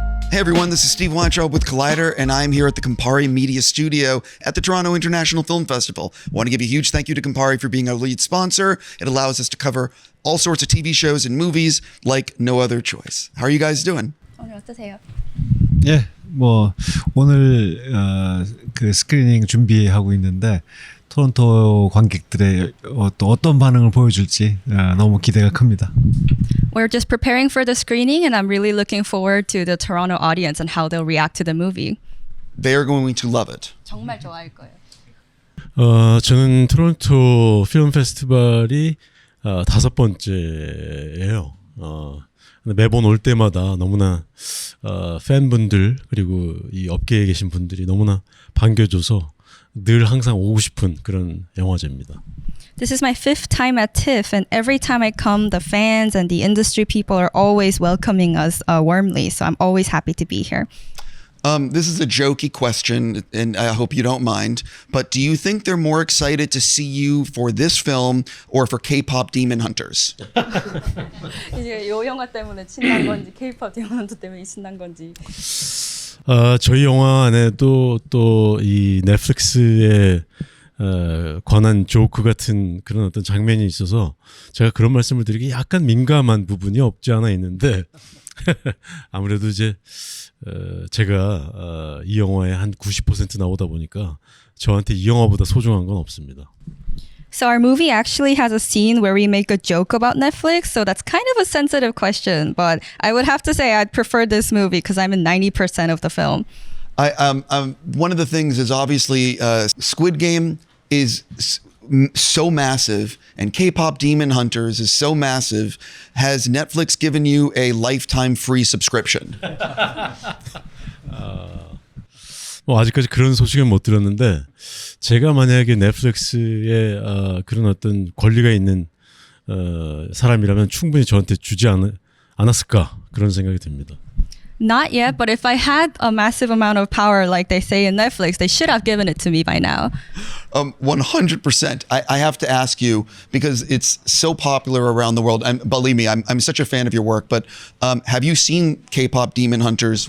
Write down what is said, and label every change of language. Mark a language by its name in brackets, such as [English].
[English] Hey everyone, this is Steve Weintraub with Collider, and I'm here at the Campari Media Studio at the Toronto International Film Festival. I want to give a huge thank you to Campari for being our lead sponsor. It allows us to cover all sorts of TV shows and movies like no other choice. How are you guys doing? [Korean] 오늘 어떠세요? 예, 뭐 오늘 그 스크리닝 준비하고 있는데 토론토 관객들의 또 어떤 반응을 보여줄지 너무 기대가 큽니다. [English] We're just preparing for the screening and I'm really looking forward to the Toronto audience and how they'll react to the movie. They are going to love it. [Korean] 정말 좋아할 거예요. 저는 토론토 필름 페스티벌이 5번째예요. 매번 올 때마다 너무나 팬분들 그리고 이 업계에 계신 분들이 너무나 반겨줘서 늘 항상 오고 싶은 그런 영화제입니다. [English] This is my 5th time at TIFF and every time I come, the fans and the industry people are always welcoming us warmly. So I'm always happy to be here. This is a jokey question, and I hope you don't mind, but do you think they're more excited to see you for this film or for K-pop Demon Hunters? [Korean] 이제 이 영화 때문에 신난 건지 K-pop 디먼트 때문에 신난 건지. 저희 영화 안에도 또 이 넷플릭스에 관한 조크 같은 그런 어떤 장면이 있어서 제가 그런 말씀을 드리기 약간 민감한 부분이 없지 않아 있는데 아무래도 이제 제가 이 영화에 한 90% 나오다 보니까 저한테 이 영화보다 소중한 건 없습니다. [English] So our movie actually has a scene where we make a joke about Netflix. So that's kind of a sensitive question, but I would have to say I'd prefer this movie because I'm in 90% of the film. One of the things is obviously Squid Game is so massive and K-pop Demon Hunters is so massive. Has Netflix given you a lifetime free subscription? [Korean] 아직까지 그런 소식은 못 들었는데 제가 만약에 넷플릭스에 그런 어떤 권리가 있는 사람이라면 충분히 저한테 주지 않았을까 그런 생각이 듭니다. [English] Not yet, but if I had a massive amount of power like they say in Netflix, they should have given it to me by now. 100%. I have to ask you because it's so popular around the world. And believe me, I'm such a fan of your work. But have you seen K-pop Demon Hunters?